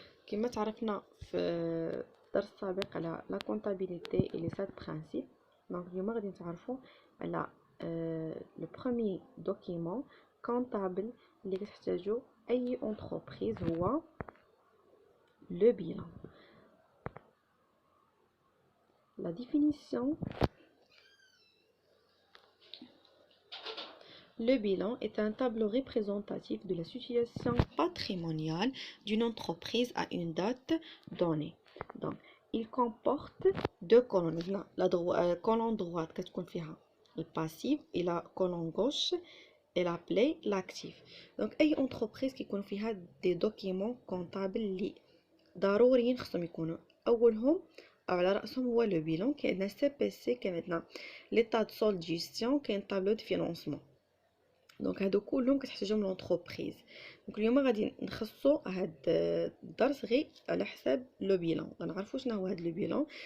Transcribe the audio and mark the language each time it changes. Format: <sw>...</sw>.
<ar>كما تعرفنا في الدرس السابق على</ar> <fr>لا كونطابيليتي اي لي 7 برينسيپ.</fr> <ar>دونك اليوم غادي نتعرفوا على</ar> <fr>لو بروميي دوكيمون كونطابل</fr> <ar>اللي كتحتاجو اي انتربريز هو لو بيلان.</ar> <fr>لا ديفينيسيون: le bilan est un tableau représentatif de la situation patrimoniale d'une entreprise à une date donnée. Donc, il comporte deux colonnes. La colonne droite</fr> <ar>كتكون فيها الباسيف</ar> <fr>et la colonne gauche est appelée l'actif.</fr> <ar>Donc, أي entreprise كيكون فيها</ar> <fr>des documents comptables</fr> <ar>اللي ضروريين خصهم يكونوا أولهم أو على رأسهم هو لو بيلان. كاين عندنا سي بي سي، كاين عندنا</ar> <fr>l'état de solde gestion،</fr> <ar>كاين طابلو de financement. دونك هادو كلهم كتحتاجهم لونتربريز. دونك اليوم غادي نخصصوا هاد الدرس غير على حساب لو بيلان، غنعرفوا شنو هو هاد لو بيلان.</ar>